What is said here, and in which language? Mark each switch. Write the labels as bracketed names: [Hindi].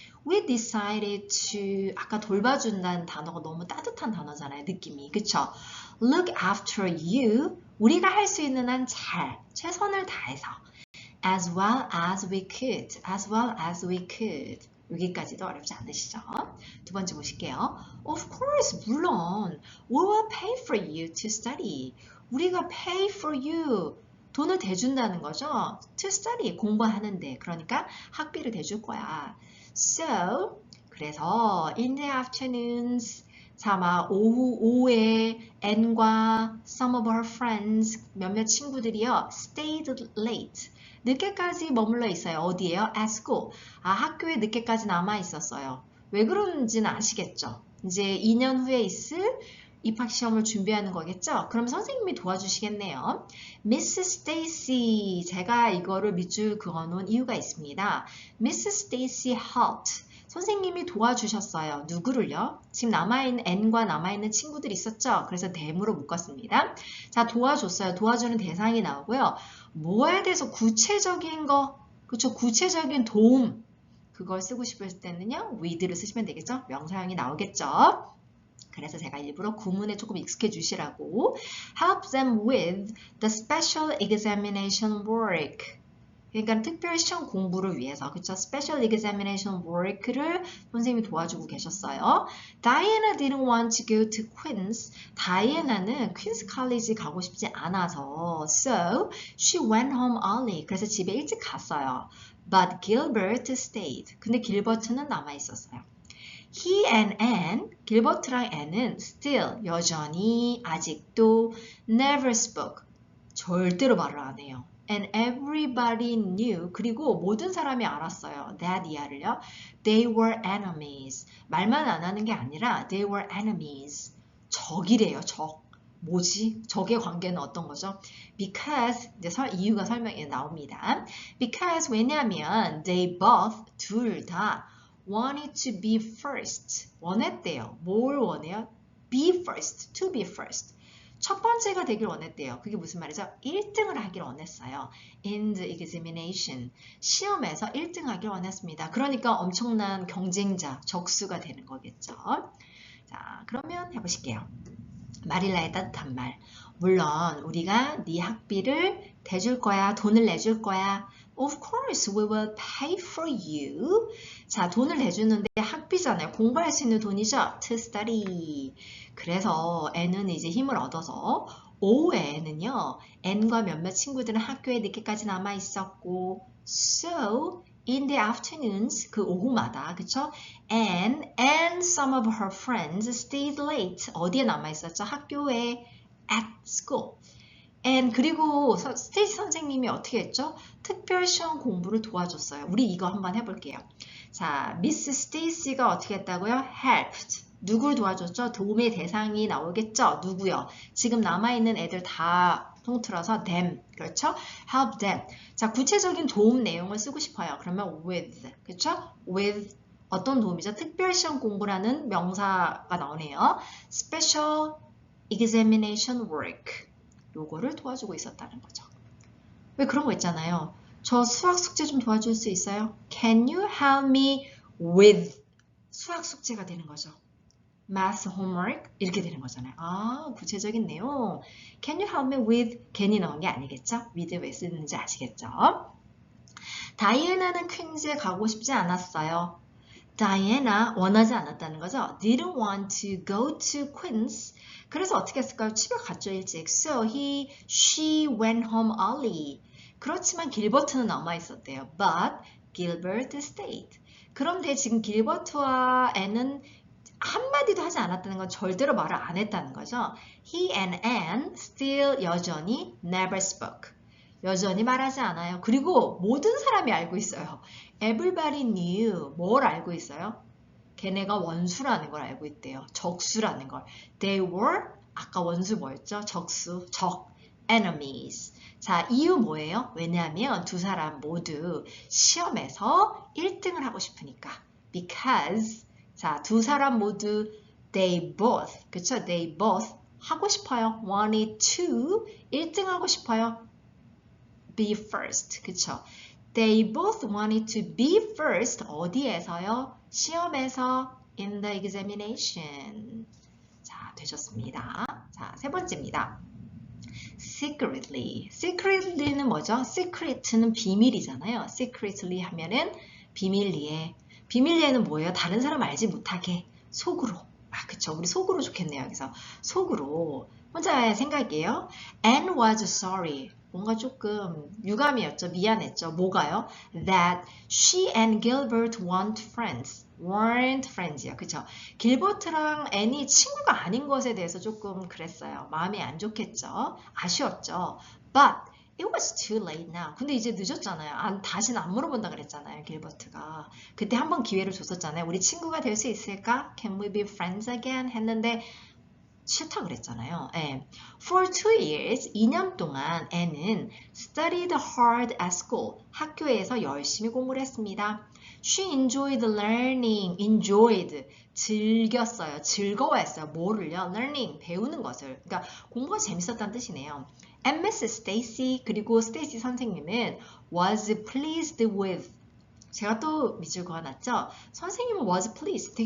[English] We decided to, [Korean] 아까 돌봐준다는 단어가 너무 따뜻한 단어잖아요. 느낌이. 그쵸? [English] Look after you. [Korean] 우리가 할 수 있는 한 잘, 최선을 다해서. [English] As well as we could. As well as we could. [Korean] 여기까지도 어렵지 않으시죠? 두 번째 보실게요. [English] Of course, [Korean] 물론. [English] We will pay for you to study. [Korean] 우리가 [English] pay for you. [Korean] 돈을 대준다는 거죠. [English] To study. [Korean] 공부하는데. 그러니까 학비를 대줄 거야. [English] So, [Korean] 그래서 [English] in the afternoons, [Korean] 자, 막 오후에 [English] Anne과 some of her friends, [Korean] 몇몇 친구들이요, [English] stayed late. [Korean] 늦게까지 머물러 있어요. 어디에요? [English] At school. [Korean] 학교에 늦게까지 남아 있었어요. 왜 그런지는 아시겠죠? 이제 2년 후에 있을 입학시험을 준비하는 거겠죠? 그럼 선생님이 도와주시겠네요. Miss Stacy, 제가 이거를 밑줄 그어놓은 이유가 있습니다. [English] Miss Stacy helped. [Korean] 선생님이 도와주셨어요. 누구를요? 지금 남아있는 N과 남아있는 친구들이 있었죠? 그래서 대무로 묶었습니다. 자, 도와줬어요. 도와주는 대상이 나오고요. 뭐에 대해서 구체적인 거, 그쵸? 구체적인 도움, 그걸 쓰고 싶을 때는요. with를 쓰시면 되겠죠? 명사형이 나오겠죠? 그래서 제가 일부러 구문에 조금 익숙해 주시라고 [English] help them with the special examination work. [Korean] 그러니까 특별 시험 공부를 위해서 그쵸? Special examination work를 선생님이 도와주고 계셨어요. [English] Diana didn't want to go to Queen's. [Korean] 다이애나는 퀸스 칼리지 가고 싶지 않아서 [English] so she went home early. [Korean] 그래서 집에 일찍 갔어요. [English] But Gilbert stayed. [Korean] 근데 길버트는 남아 있었어요. [English] He and Anne, [Korean] 길버트랑 앤은 [English] still, [Korean] 여전히, 아직도 [English] never spoke, [Korean] 절대로 말을 안 해요. [English] And everybody knew, [Korean] 그리고 모든 사람이 알았어요. that 이하를요. [English] They were enemies. [Korean] 말만 안 하는 게 아니라 [English] they were enemies. [Korean] 적이래요, 적. 뭐지? 적의 관계는 어떤 거죠? Because, 이제 이유가 설명에 나옵니다. [English] Because, [Korean] 왜냐면 [English] they both, [Korean] 둘 다 [English] wanted to be first. [Korean] 원했대요. 뭘 원해요? [English] Be first. To be first. [Korean] 첫 번째가 되길 원했대요. 그게 무슨 말이죠? 1등을 하길 원했어요. [English] In the examination. [Korean] 시험에서 1등 하길 원했습니다. 그러니까 엄청난 경쟁자, 적수가 되는 거겠죠. 자, 그러면 해보실게요. 마릴라의 따뜻한 말. 물론 우리가 네 학비를 대줄 거야. 돈을 내줄 거야. [English] Of course, we will pay for you. [Korean] 자, 돈을 내주는데 학비잖아요. 공부할 수 있는 돈이죠. [English] To study. [Korean] 그래서 N은 이제 힘을 얻어서 오후에는요. N과 몇몇 친구들은 학교에 늦게까지 남아 있었고 [English] So, in the afternoons, [Korean] 그 오후마다, 그쵸? [English] And some of her friends stayed late. [Korean] 어디에 남아 있었죠? 학교에 [English] at school. [Korean] And 그리고 스테이시 선생님이 어떻게 했죠? 특별 시험 공부를 도와줬어요. 우리 이거 한번 해볼게요. 자, 미스 스테이시가 어떻게 했다고요? helped. 누굴 도와줬죠? 도움의 대상이 나오겠죠? 누구요? 지금 남아있는 애들 다 통틀어서 them. 그렇죠? [English] help them. [Korean] 자, 구체적인 도움 내용을 쓰고 싶어요. 그러면 with. 그렇죠? with 어떤 도움이죠? 특별 시험 공부라는 명사가 나오네요. [English] special examination work. [Korean] 요거를 도와주고 있었다는 거죠. 왜 그런 거 있잖아요. 저 수학 숙제 좀 도와줄 수 있어요? [English] Can you help me with [Korean] 수학 숙제가 되는 거죠. [English] math homework [Korean] 이렇게 되는 거잖아요. 아, 구체적인 내용. [English] Can you help me with [Korean] 괜히 넣은 게 아니겠죠? with 왜 쓰는지 아시겠죠? 다이애나는 퀸즈에 가고 싶지 않았어요. 다이애나 원하지 않았다는 거죠. [English] Didn't want to go to Queens. [Korean] 그래서 어떻게 했을까요? 집에 갔죠, 일찍. [English] So she went home early. [Korean] 그렇지만 길버트는 남아 있었대요. [English] But Gilbert stayed. [Korean] 그런데 지금 길버트와 앤은 한마디도 하지 않았다는 건 절대로 말을 안 했다는 거죠. [English] He and Anne still [Korean] 여전히 [English] never spoke. [Korean] 여전히 말하지 않아요. 그리고 모든 사람이 알고 있어요. [English] Everybody knew. [Korean] 뭘 알고 있어요? 걔네가 원수라는 걸 알고 있대요. 적수라는 걸. [English] They were, [Korean] 아까 원수 뭐였죠? 적수, 적, enemies. 자, 이유 뭐예요? 왜냐하면 두 사람 모두 시험에서 1등을 하고 싶으니까. Because, 자, 두 사람 모두 [English] they both, [Korean] 그쵸? [English] They both [Korean] 하고 싶어요. [English] wanted to, [Korean] 1등 하고 싶어요. [English] be first, [Korean] 그쵸? [English] They both wanted to be first. [Korean] 어디에서요? 시험에서 [English] in the examination. [Korean] 자, 되셨습니다. 자, 세 번째입니다. secretly. secretly는 뭐죠? secret는 비밀이잖아요. secretly 하면은 비밀리에. 비밀리에는 뭐예요? 다른 사람 알지 못하게 속으로. 아, 그쵸. 우리 속으로 좋겠네요. 여기서 속으로. 혼자의 생각이에요. [English] Anne was sorry. [Korean] 뭔가 조금 유감이었죠. 미안했죠. 뭐가요? [English] That she and Gilbert weren't friends이요. [Korean] 그쵸? 길버트랑 앤이 친구가 아닌 것에 대해서 조금 그랬어요. 마음이 안 좋겠죠. 아쉬웠죠. [English] But it was too late now. [Korean] 근데 이제 늦었잖아요. 다시는 안 물어본다 그랬잖아요. 길버트가. 그때 한번 기회를 줬었잖아요. 우리 친구가 될 수 있을까? [English] Can we be friends again? [Korean] 했는데 싫다 그랬잖아요. 네. [English] For 2 years, [Korean] 2년 동안 [English] Anne은 studied hard at school. [Korean] 학교에서 열심히 공부를 했습니다. [English] She enjoyed learning. enjoyed. [Korean] 즐겼어요. 즐거워했어요. 뭐를요? learning. 배우는 것을. 그러니까 공부가 재밌었다는 뜻이네요. [English] And Mrs. [Korean] Stacy 그리고 스테이시 선생님은 [English] was pleased with. [Korean] 제가 또 밑줄 그어놨죠? 선생님은 [English] was pleased.